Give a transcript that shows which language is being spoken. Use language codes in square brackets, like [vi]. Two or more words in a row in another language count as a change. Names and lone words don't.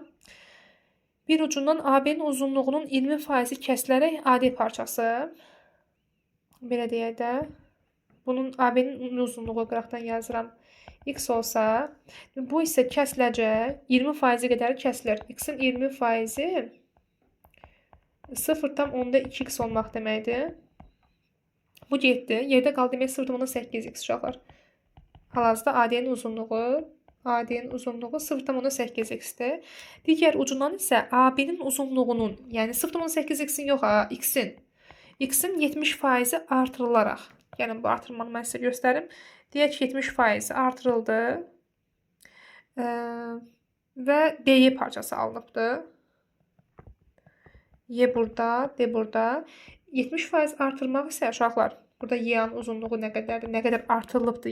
[az] Bir ucundan AB-nin uzunluğunun 20% kəsilərək AD parçası. Belə deyək də. Bunun AB-nin uzunluğu qıraqdan yazıram. X olsa, bu isə kəsiləcək. 20% qədər kəsilir. X-in 20%-i 0,2x olmaq deməkdir. Bu getdi. Yerdə qaldı demək 0,8x uşaqlar. Hal-hazırda AD-nin uzunluğu 0,8x-dir. Digər ucundan isə AB-nin uzunluğunun, yəni 0,8x-in yox, x-in 70%-i artırılaraq, yəni bu artırmanı mən sizə göstərim. Deyək ki, 70% artırıldı və D parçası alınıbdır. Y burada, D burada. 70% artırmaq isə uşaqlar, burada Y-nin uzunluğu nə qədərdir, nə qədər artırılıbdır.